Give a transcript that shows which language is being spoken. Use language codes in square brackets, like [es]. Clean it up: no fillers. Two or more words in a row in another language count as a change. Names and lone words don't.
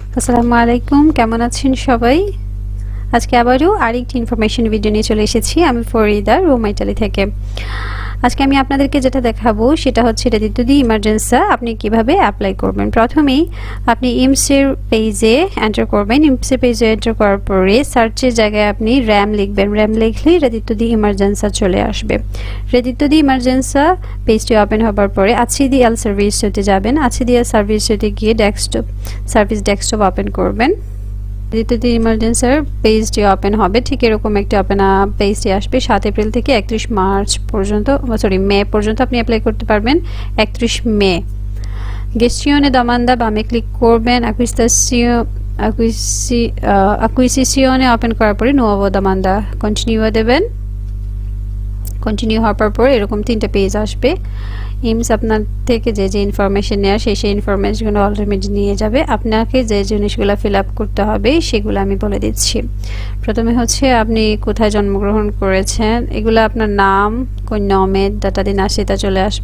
[bn] আসসালামু আলাইকুম, কেমন আছেন সবাই? আজকে আবারও আরেকটি [en] information video [bn] নিয়ে চলে এসেছি আমি ফরিদা, রোম ইটালি থেকে। আজকে আমি আপনাদেরকে যেটা দেখাবো সেটা হচ্ছে [it] reddito di emergenza [bn] আপনি কিভাবে অ্যাপ্লাই করবেন। প্রথমেই আপনি ইমসের পেজে এন্টার করবেন। ইমসের পেজে এন্টার করার পরে সার্চের জায়গায় আপনি র্যাম লিখবেন। র্যাম লিখলেই [it] reddito di emergenza [bn] চলে আসবে। [it] reddito di emergenza [bn] পেজটি ওপেন হবার পরে ACDL সার্ভিসে যাবেন। ACDL সার্ভিসে গিয়ে [en] desktop open [bn] করবেন। [it] reddito di emergency [bn] পেজটি ওপেন হবে, ঠিক এরকম একটি ওপেন পেজটি আসবে। 7 এপ্রিল থেকে 31 মার্চ পর্যন্ত মে পর্যন্ত আপনি অ্যাপ্লাই করতে পারবেন। 31 মে [it] gestione domanda [bn] বামে ক্লিক করবেন। acquisizione ওপেন করার পরে [it] nuovo domanda [bn] কন্টিনিউ দেবেন। কন্টিনিউ হওয়ার পর এরকম তিনটা পেজ আসবে। ইমস আপনার থেকে যে ইনফরমেশন নেওয়া সেই ইনফরমেশনগুলো অলরেডি নিয়ে যাবে। আপনাকে যে জিনিসগুলো [en] fill up [bn] করতে হবে সেগুলো আমি বলে দিচ্ছি। প্রথমে হচ্ছে আপনি কোথায় জন্মগ্রহণ করেছেন, এগুলো আপনার নাম, কোন নমের ডাটা দিন আসে তা চলে আসবে।